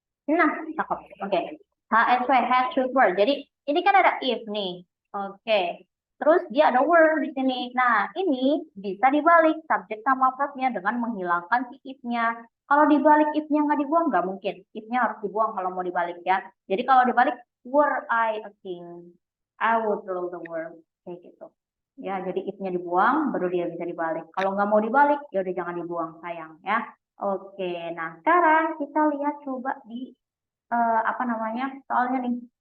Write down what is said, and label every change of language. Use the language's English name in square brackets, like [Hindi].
[Indonesian] Nah, cakep. Oke. HSW, had, should, were. Jadi ini kan ada if nih. Oke. Terus dia ada were di sini. Nah, ini bisa dibalik subjek sama verbnya dengan menghilangkan si if-nya. Kalau dibalik if-nya nggak dibuang, nggak mungkin. If-nya harus dibuang kalau mau dibalik ya. Jadi kalau dibalik, [English] were I a king, I would rule the world. [Indonesian] Kayak gitu. Ya, jadi if-nya dibuang, baru dia bisa dibalik. Kalau nggak mau dibalik, ya udah jangan dibuang, sayang ya. Oke, nah sekarang kita lihat coba di apa namanya soalnya nih.